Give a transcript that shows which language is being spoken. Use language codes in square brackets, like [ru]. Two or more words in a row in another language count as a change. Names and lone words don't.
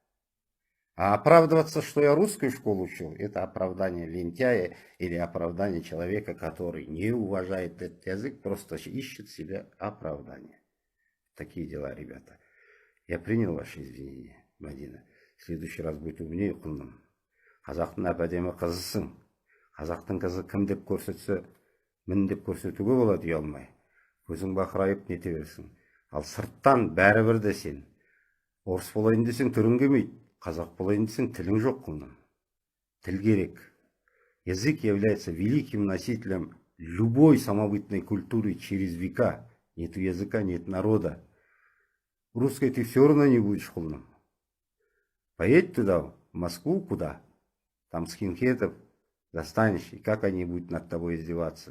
[ru] А оправдываться, что я русскую школу учил, это оправдание лентяя или оправдание человека, который не уважает этот язык, просто ищет себе оправдание. Такие дела, ребята. Я принял ваши извинения, Мадина. В следующий раз будь умнее, құлыным. [kk] Қазақтың әп-әдемі қызысың. Қазақтың қызы кім деп көрсетсе, мін деп көрсетуге болады ұялмай. Көзің бақырайып нете берсің. Ал сырттан бәрібір де сен. Орыс болайын десең түрің келмейді. Қазақ болайын десең тілің жоқ, құлыным. Тіл керек. [ru] Язык является великим носителем любой самобытной культуры через века. Нет языка, нет народа. Русской ты все равно не будешь, құлыным. Поедь туда, в Москву, куда? Там скинхедов достанешь, и как они будут над тобой издеваться.